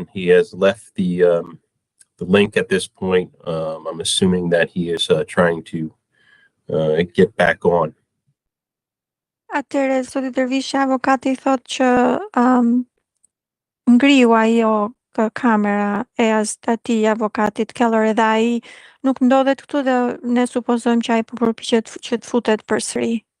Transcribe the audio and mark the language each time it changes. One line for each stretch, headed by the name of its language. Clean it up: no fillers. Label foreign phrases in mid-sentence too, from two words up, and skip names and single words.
English: He has left the link at this point. I'm assuming that he is trying to get back on.
Albanian: Atëherë zoti Dervishi, avokati thot që ngriu ajo kamera e atij avokatit Keller edhe ai nuk ndodhet këtu dhe ne supozojmë që ai po përpiqet që të futet përsëri.